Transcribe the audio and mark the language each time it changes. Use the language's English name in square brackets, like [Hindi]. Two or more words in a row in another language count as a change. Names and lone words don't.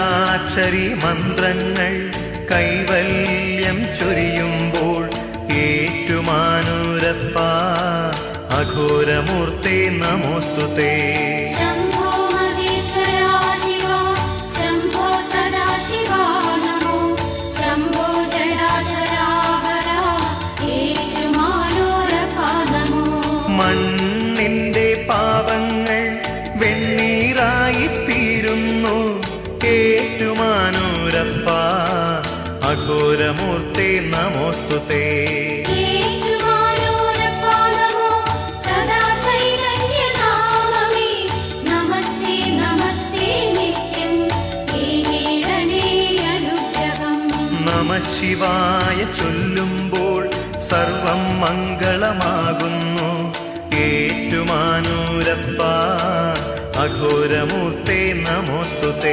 [Malayalam] അഷ്ടാക്ഷരി മന്ത്രങ്ങൾ കൈവല്യം ചൊരിയുമ്പോൾ ഏറ്റുമാനൂരപ്പ [Sanskrit] അഘോരമൂർത്തേ നമോസ്തുതേ. शम्भो महेश्वरा शिवा शम्भो सदाशिवा नमो शम्भो जडाधरा हरा ഏറ്റുമാനൂരപ്പാ നമോ. [Malayalam] മണ്ണിന്റെ പാപങ്ങൾ വെണ്ണീറായിത്തീരുന്നു ഏറ്റുമാനൂരപ്പ [Sanskrit] അഘോരമൂർത്തേ നമോസ്തുതേ. ഏറ്റുമാനൂരപ്പാ നമോ സദാ ചൈതന്യധാമമേ നമസ്തേ നമസ്തേ നിത്യം ഏകീരണേ അനുഗ്രഹം. നമഃ ശിവായ [Malayalam] ചൊല്ലുമ്പോൾ സർവം മംഗളമാകുന്നു ഏറ്റുമാനൂരപ്പ [Sanskrit] അഘോരമൂർത്തേ നമോസ്തുതേ.